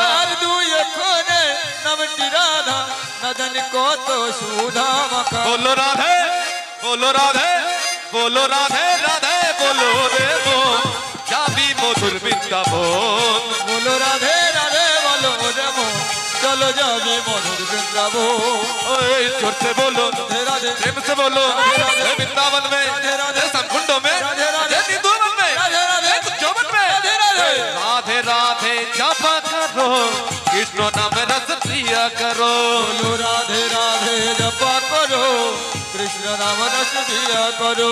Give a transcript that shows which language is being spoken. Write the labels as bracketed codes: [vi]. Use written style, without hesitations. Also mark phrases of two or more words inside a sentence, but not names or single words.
[bn] আর দুই অক্ষরে নামটি রাধা, না জানি কত সুধা মাখা। বলো রাধে বলো রাধে বলো রাধে রাধে বলো রে মন, যাবি মধুর বৃন্দাবন। বলো রাধে রাধে বলো রে মন, চলো যাবি মধুর বৃন্দাবন। [hi] ओए जोर से बोलो राधे राधे प्रेम से बोलो राधे वृंदावन में राधे राधे संकुंडों में राधे राधे निधुवन में राधे राधे चौवन में राधे राधे राधे राधे जपा करो, कृष्ण नाम रस प्रिया करो। बोलो राधे राधे जपा करो, कृष्ण नाम रस पिया करो।